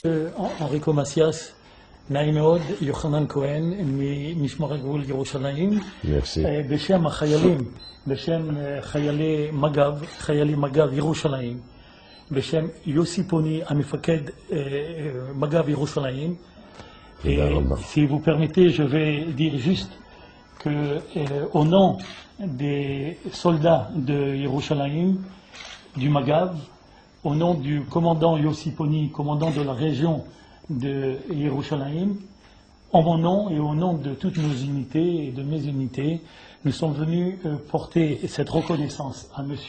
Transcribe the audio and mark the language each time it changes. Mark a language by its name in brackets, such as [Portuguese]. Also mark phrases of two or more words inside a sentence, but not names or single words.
[Hebrew] Enrico Macias, נעים מאוד, יוחנן כהן ממשמר הגבול ירושלים. בשם החיילים, בשם חיילי מג"ב ירושלים, בשם יוסי פוני, המפקד מג"ב ירושלים. [French] Si vous permettez, je vais dire juste que au nom des soldats de Yerushalayim, du Magav, au nom du commandant Yossi Poni, commandant de la région de Yerushalayim, en mon nom et au nom de toutes nos unités et de mes unités, nous sommes venus porter cette reconnaissance à M.